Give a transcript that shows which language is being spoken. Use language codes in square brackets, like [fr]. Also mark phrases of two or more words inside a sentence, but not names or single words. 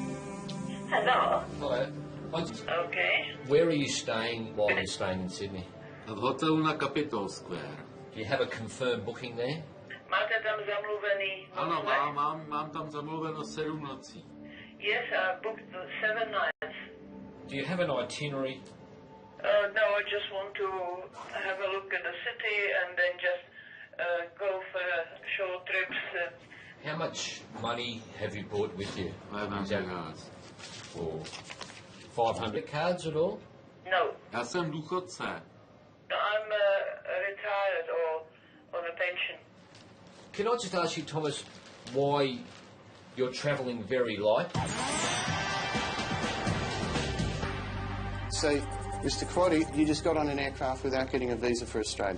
[en] Hello. Hello. Okay. Where are you staying while you're staying in Sydney? [cs] Od hotelu na Capitol Square. [en] Do you have a confirmed booking there? [cs] Máte tam zamluvený Ano, hotel? mám tam zamluveno 7 nocí. [en] Yes, I booked 7 nights. Do you have an itinerary? No, I just want to have a look at the city and then just go for short trips. How much money have you brought with you? 500 cards. For 500 cards at all? [cs] No, Já jsem důchodce. [en] I'm retired or on a pension. Can I just ask you, Thomas, why you're travelling very light? So, Mr. Quaddy, you just got on an aircraft without getting a visa for Australia.